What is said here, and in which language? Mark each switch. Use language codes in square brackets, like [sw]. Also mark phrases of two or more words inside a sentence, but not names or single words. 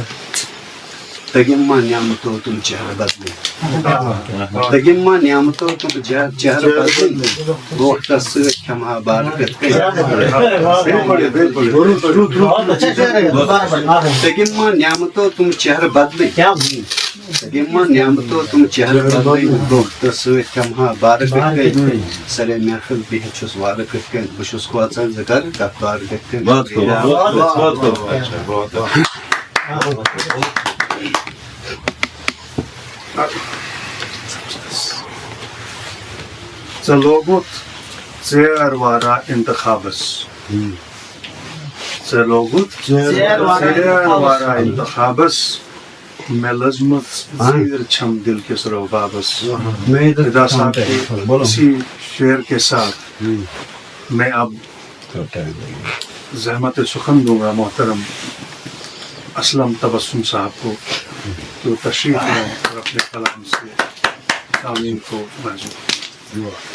[ks] تگم ما نعمتو تم چہرہ بدلے، تگم ما نعمتو تم چہرہ بدلے، وقتس ست کھمہا بار کتھ کٔنۍ. تگم ما نعمتو تم چہرہ بدلے، تگم ما نعمتو تم چہرہ بدلے، وقتس ست کھمہا بار کتھ کٔنۍ. سرے محفل بہت چھُس وارٕ کتھ کٔنۍ، بہٕ چھُس کھوژان ژٕ کر گفتار کتھ کٔنۍ. ژےٚ لوگُتھ ژیر وارا انتخابس، ژےٚ لوگُتھ ژیر وارا انتخابس، مےٚ لٔجمٕژ زیٖر چھم دل کِس روبابس. [ur] خدا صاحب کے اسی شعر کے ساتھ میں اب زحمت سخن دوں گا محترم اسلم تبسم صاحب کو تو تشریف لیں اور اپنے کلام سے تعلیم کو محضور.